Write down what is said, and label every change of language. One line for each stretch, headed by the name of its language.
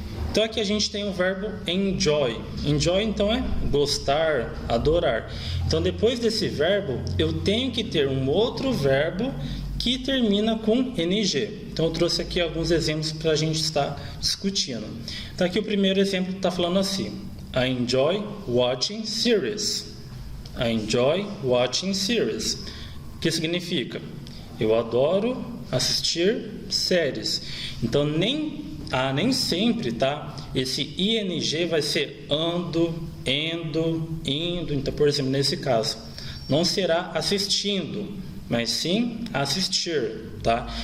Portuguese: Então aqui a gente tem o verbo enjoy. Enjoy então é gostar, adorar. Então depois desse verbo eu tenho que ter um outro verbo que termina com ing. Então eu trouxe aqui alguns exemplos para a gente estar discutindo. Então aqui o primeiro exemplo está falando assim: I enjoy watching series.
English: I enjoy watching series.
Portuguese: O que significa? Eu adoro assistir séries. Então nem sempre, tá? Esse ing vai ser ando, endo, indo. Então, por exemplo, nesse caso, não será assistindo, mas sim assistir, tá?